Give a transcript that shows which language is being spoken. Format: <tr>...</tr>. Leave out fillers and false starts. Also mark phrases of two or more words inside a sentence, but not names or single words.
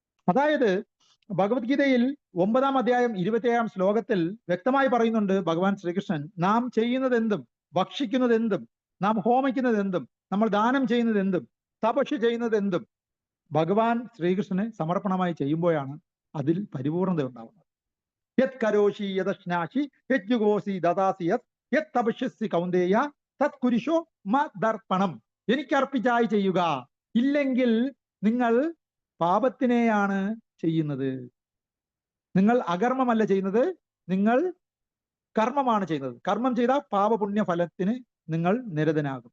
<ml>അതായത് ഭഗവത്ഗീതയിൽ 9-ാം അധ്യായം 27-ാം ശ്ലോകത്തിൽ വ്യക്തമായി പറയുന്നുണ്ട് ഭഗവാൻ ശ്രീകൃഷ്ണൻ, നാം ചെയ്യുന്നത് എന്തും, ഭക്ഷിക്കുന്നത് എന്തും, നാം ഹോമിക്കുന്നത് എന്തും, നമ്മൾ ദാനം ചെയ്യുന്നത് എന്തും, തപസ്യ ചെയ്യുന്നത് എന്തും ഭഗവാൻ ശ്രീകൃഷ്ണന് സമർപ്പണമായി ചെയ്യുമ്പോഴാണ് അതിൽ പരിപൂർണത ഉണ്ടാവുന്നത്.</ml> <sa>യത് കരോഷി യദശ്നാശി യജ്ജുഗോസി ദദാസി യത് തപസ്യസി കൗന്ദേയ തത് കുരിശോ മദർപ്പണം.</sa> <ml>എനിക്കർപ്പിച്ചായി ചെയ്യുക, ഇല്ലെങ്കിൽ നിങ്ങൾ പാപത്തിനെയാണ് ചെയ്യുന്നത്. നിങ്ങൾ അകർമ്മമല്ല ചെയ്യുന്നത്, നിങ്ങൾ കർമ്മമാണ് ചെയ്യുന്നത്. കർമ്മം ചെയ്താൽ പാപപുണ്യ ഫലത്തിന് നിങ്ങൾ നിരതനാകും.</ml>